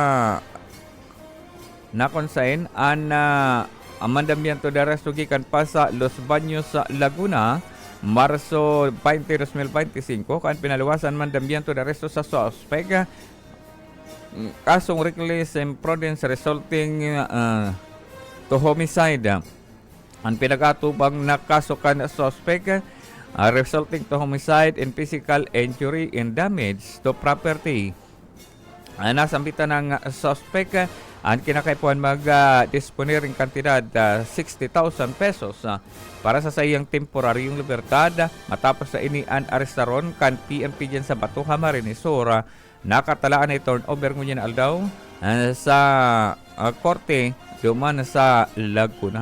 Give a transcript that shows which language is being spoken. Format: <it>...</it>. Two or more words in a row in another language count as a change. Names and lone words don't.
<bik>nakonsain ang</bik> <es>mandamiento de arresto</es> <bik>gikan pa sa Los Baños, Laguna, Marso 20, 2025 kan pinaluwasan</bik> <es>mandamiento de arresto</es> <bik>sa suspect kasong</bik> <en>reckless imprudence resulting to homicide.</en> <bik>Ang pinag-atubang na kaso kan suspect</bik> <en>resulting to homicide and physical injury and damage to property.</en> <bik>Nasambitan ng suspect ang kinakaipuan mag-disponiring kantidad 60,000 pesos para sa sayang temporaryong libertad matapos sa inian arestaron kan PNP dyan sa Bato, Camarines Sur. Nakatalaan ay turnover ngunyan aldaw sa korte duman sa Laguna.</bik>